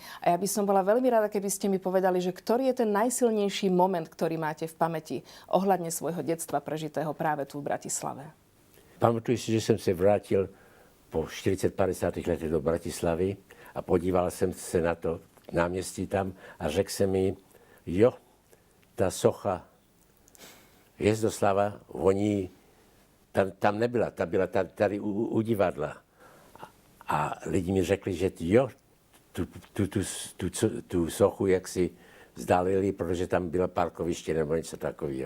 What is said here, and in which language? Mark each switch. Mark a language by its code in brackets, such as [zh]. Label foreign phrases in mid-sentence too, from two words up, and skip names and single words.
[sk] A ja by som bola veľmi rada, keby ste mi povedali, že ktorý je ten najsilnejší moment, ktorý máte v pamäti ohľadne svojho detstva prežitého práve tu v Bratislave. [cs] Pamatuju si, že som sa vrátil po 40-50 letech do Bratislavy a podíval som sa na to náměstí tam a řekl se mi, jo, ta socha Hvězdoslava, oni tam nebyla, ta byla tady u divadla. A lidi mi řekli, že jo, tu sochu jaksi vzdálili, protože tam byla parkoviště nebo něco takového.